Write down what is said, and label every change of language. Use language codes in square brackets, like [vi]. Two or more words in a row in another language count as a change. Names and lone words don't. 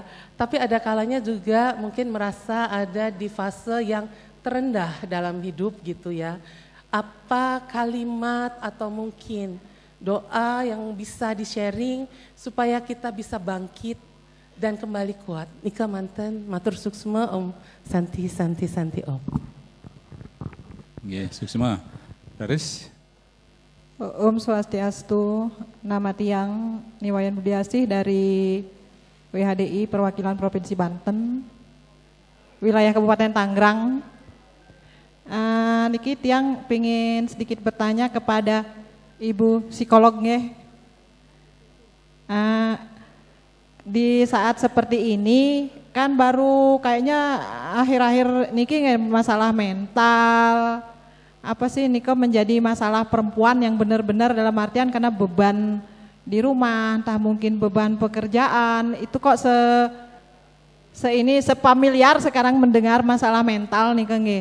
[id] Tapi ada kalanya juga mungkin merasa ada di fase yang terendah dalam hidup gitu ya. Apa kalimat atau mungkin doa yang bisa di-sharing supaya kita bisa bangkit dan kembali kuat. [ban] Nika manten matur suksma Om Santi Om. Nggih, suksma. Laris. Om Swastiastu, [id] nama tiang Niwayan Budiasih dari WHDI Perwakilan Provinsi Banten, wilayah Kabupaten Tangerang. Niki tiang pengen sedikit bertanya kepada Ibu psikolog nggih. Di saat seperti ini kan baru kayaknya akhir-akhir niki masalah mental. Apa sih niko menjadi masalah perempuan yang benar-benar dalam artian karena beban di rumah, entah mungkin beban pekerjaan, itu kok sepamiliar sekarang mendengar masalah mental nih nggih.